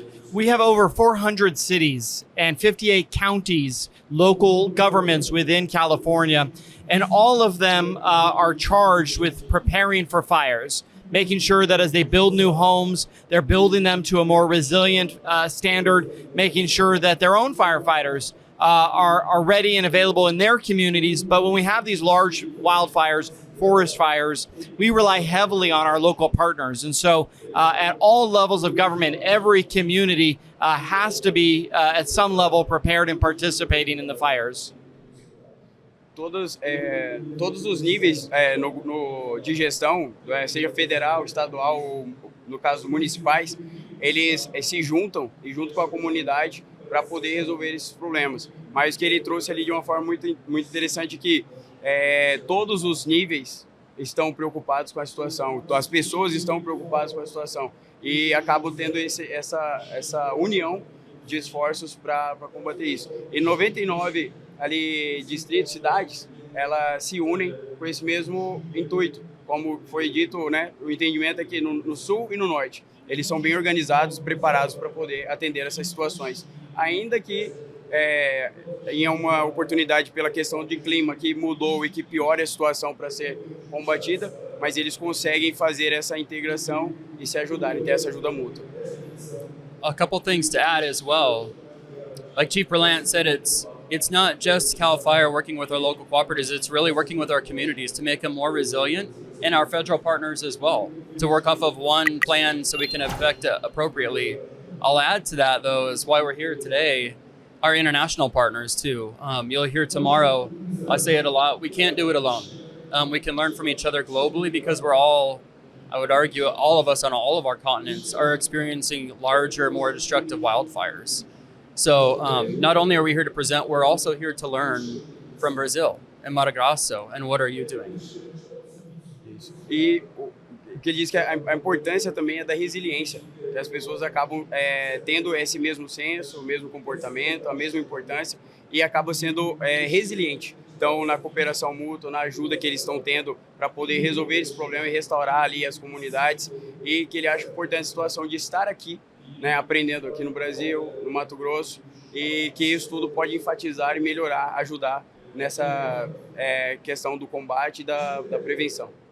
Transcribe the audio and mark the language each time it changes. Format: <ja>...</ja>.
<en>We have over 400 cities and 58 counties, local governments within California, and all of them are charged with preparing for fires, making sure that as they build new homes, they're building them to a more resilient standard, making sure that their own firefighters are ready and available in their communities. But when we have these large wildfires, forest fires, we rely heavily on our local partners. And so at all levels of government, every community has to be at some level prepared and participating in the fires.</en> <pt>Todos os níveis de gestão, seja federal, estadual ou, no caso, municipais, eles se juntam e junto com a comunidade para poder resolver esses problemas. Mas o que ele trouxe ali de uma forma muito interessante que todos os níveis estão preocupados com a situação, as pessoas estão preocupadas com a situação e acabam tendo essa união de esforços para combater isso. E 99 ali distritos, cidades, elas se unem com esse mesmo intuito. Como foi dito, né, o entendimento é que no sul e no norte, eles são bem organizados, preparados para poder atender essas situações. Ainda que em uma oportunidade pela questão de clima que mudou e que piora a situação para ser combatida, mas eles conseguem fazer essa integração e se ajudarem, ter essa ajuda mútua.</pt> <en>A couple things to add as well. Like Chief Berlant said, it's not just CAL FIRE working with our local cooperatives, it's really working with our communities to make them more resilient and our federal partners as well, to work off of one plan so we can affect it appropriately. I'll add to that, though, is why we're here today, our international partners, too. You'll hear tomorrow, I say it a lot, we can't do it alone. We can learn from each other globally because we're all, I would argue, all of us on all of our continents are experiencing larger, more destructive wildfires. So not only are we here to present, we're also here to learn from Brazil and Mato Grosso. And what are you doing?</en> <pt>E o que ele diz que a importância também é da resiliência, que as pessoas acabam tendo esse mesmo senso, o mesmo comportamento, a mesma importância e acabam sendo resiliente. Então, na cooperação mútua, na ajuda que eles estão tendo para poder resolver esse problema e restaurar ali as comunidades e que ele acha importante a situação de estar aqui, né, aprendendo aqui no Brasil, no Mato Grosso e que isso tudo pode enfatizar e melhorar, ajudar nessa questão do combate e da prevenção.</pt>